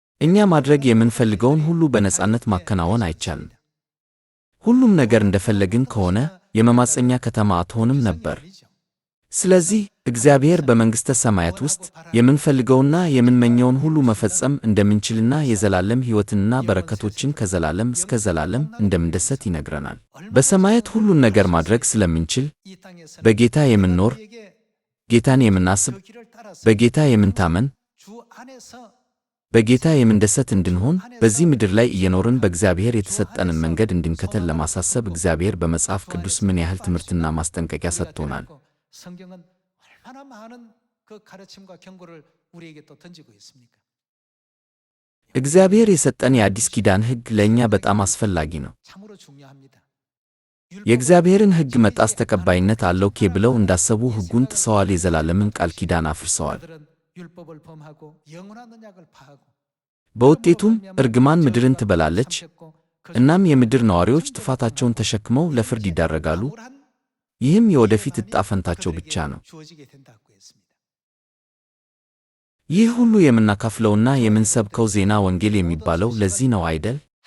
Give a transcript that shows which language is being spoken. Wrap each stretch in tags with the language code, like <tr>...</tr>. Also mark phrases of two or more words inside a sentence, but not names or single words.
<am>እኛ ማድረግ የምንፈልገውን ሁሉ በነጻነት ማከናወን አይቻልም። ሁሉም ነገር እንደፈለግን ከሆነ የመማፀኛ ከተማ አትሆንም ነበር። ስለዚህ እግዚአብሔር በመንግሥተ ሰማያት ውስጥ የምንፈልገውና የምንመኘውን ሁሉ መፈጸም እንደምንችልና የዘላለም ሕይወትንና በረከቶችን ከዘላለም እስከ ዘላለም እንደምንደሰት ይነግረናል። በሰማያት ሁሉን ነገር ማድረግ ስለምንችል በጌታ የምንኖር፣ ጌታን የምናስብ፣ በጌታ የምንታመን፣ በጌታ የምንደሰት እንድንሆን በዚህ ምድር ላይ እየኖርን በእግዚአብሔር የተሰጠንን መንገድ እንድንከተል ለማሳሰብ እግዚአብሔር በመጽሐፍ ቅዱስ ምን ያህል ትምህርትና ማስጠንቀቂያ ሰጥቶናል።</am> <ko>성경은 얼마나 많은 그 가르침과 경고를 우리에게 또 던지고 있습니까?</ko> <am>እግዚአብሔር የሰጠን የአዲስ ኪዳን ሕግ ለእኛ በጣም አስፈላጊ ነው።</am> <ko>참으로 중요합니다.</ko> <am>የእግዚአብሔርን ሕግ መጣስ ተቀባይነት አለው ብለው እንዳሰቡ ሕጉን ጥሰዋል፣ የዘላለምን ቃል ኪዳን አፍርሰዋል።</am> <ko>율법을 범하고 영원한 언약을 파하고</ko> <am>በውጤቱም እርግማን ምድርን ትበላለች። እናም የምድር ነዋሪዎች ጥፋታቸውን ተሸክመው ለፍርድ ይዳረጋሉ። ይህም የወደፊት ዕጣ ፈንታቸው ብቻ ነው። ይህ ሁሉ የምናካፍለውና የምንሰብከው ዜና ወንጌል የሚባለው ለዚህ ነው አይደል?</am>